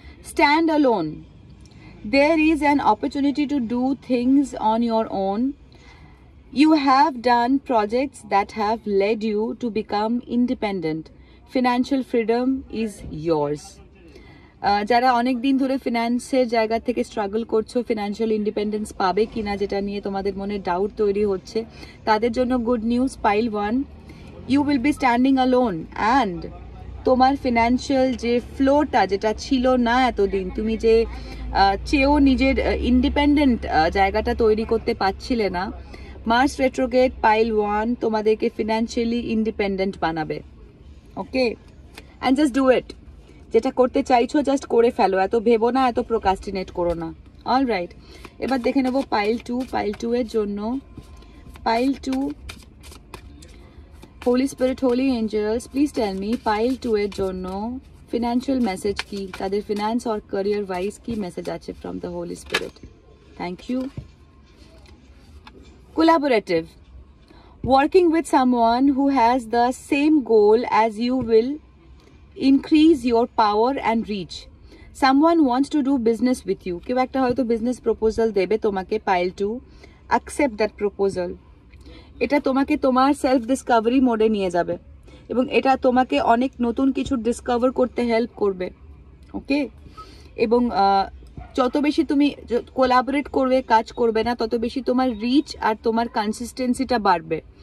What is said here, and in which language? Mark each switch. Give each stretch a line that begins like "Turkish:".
English: Stand alone, there is an opportunity to do things on your own. You have done projects that have led you to become independent. Financial freedom is yours.
Bangla: যারা অনেক দিন ধরে ফিনান্সের জায়গা থেকে struggle করছো, financial independence পাবে কিনা যেটা নিয়ে তোমাদের মনে ডাউট তৈরি হচ্ছে, তাদের জন্য good news. Pile 1,
English: you will be standing alone and
Bangla: তোমার ফিনান্সিয়াল যে ফ্লোটা যেটা ছিল না এতদিন, তুমি যে চেয়েও নিজের ইন্ডিপেন্ডেন্ট জায়গাটা তৈরি করতে পারছিলে না, মার্স রেট্রোগেট পাইল 1 তোমাদেরকে ফিনান্সিয়ালি ইন্ডিপেন্ডেন্ট বানাবে। ওকে,
English: and just do it,
Bangla: যেটা করতে চাইছো জাস্ট করে ফেলো, এত ভেবো না, এত প্রোকাস্টিনেট করো না। অল রাইট, এবার দেখে নেবো পাইল 2 এর জন্য। Pile 2,
English: holy spirit, holy angels, please tell me
Bangla: pile 2 এর জন্য ফিনান্সিয়াল মেসেজ কি, তাদের ফিনান্স আর ক্যারিয়ার ওয়াইজ কি মেসেজ আছে
English: From the holy spirit. Thank you. Collaborative, working with someone who has the same goal as you will increase your power and reach. Someone wants to do business with you.
Bangla: কেউ একটা হয়তো business proposal দেবে তোমাকে pile 2,
English: accept that proposal.
Bangla: এটা তোমাকে তোমার self Discovery মোডে নিয়ে যাবে এবং এটা তোমাকে অনেক নতুন কিছু ডিসকভার করতে হেল্প করবে। ওকে, এবং যত বেশি তুমি কোলাবোরেট করবে, কাজ করবে না, তত বেশি তোমার রিচ আর তোমার কনসিস্টেন্সিটা বাড়বে।